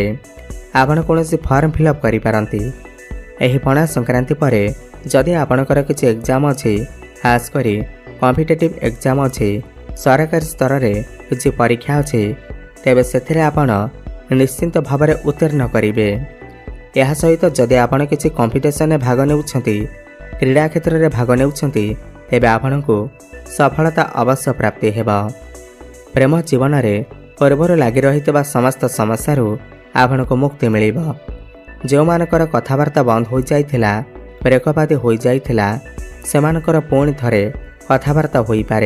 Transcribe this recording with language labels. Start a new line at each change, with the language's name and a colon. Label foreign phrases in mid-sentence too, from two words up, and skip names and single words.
Odia: ଆପଣ କୌଣସି
English: form fill up
Odia: କରି ପାରନ୍ତି। ଏହି ପଣା ସଂକ୍ରାନ୍ତି ପରେ ଯଦି ଆପଣକର କିଛି ଏଗ୍ଜାମ ଅଛି, ଖାସ କରି
English: competitive exam
Odia: ଅଛି, ସରକାରୀ ସ୍ତର ରେ କିଛି ପରୀକ୍ଷା ଅଛି, ତେବେ ସେଥିରେ ଆପଣ ନିଶ୍ଚିନ୍ତ ଭାବରେ ଉତ୍ତୀର୍ଣ୍ଣ କରିବେ। ଏହା ସହିତ ଯଦି ଆପଣ କିଛି କମ୍ପିଟିସନରେ ଭାଗ ନେଉଛନ୍ତି, କ୍ରୀଡ଼ା କ୍ଷେତ୍ରରେ ଭାଗ ନେଉଛନ୍ତି, ତେବେ ଆପଣଙ୍କୁ ସଫଳତା ଅବଶ୍ୟ ପ୍ରାପ୍ତି ହେବ। ପ୍ରେମ ଜୀବନରେ ପୂର୍ବରୁ ଲାଗି ରହିଥିବା ସମସ୍ତ ସମସ୍ୟାରୁ ଆପଣଙ୍କୁ ମୁକ୍ତି ମିଳିବ। ଯେଉଁମାନଙ୍କର କଥାବାର୍ତ୍ତା ବନ୍ଦ ହୋଇଯାଇଥିଲା, ବ୍ରେକଅପ୍ ହୋଇଯାଇଥିଲା, ସେମାନଙ୍କର ପୁଣି ଥରେ କଥାବାର୍ତ୍ତା ହୋଇପାରେ।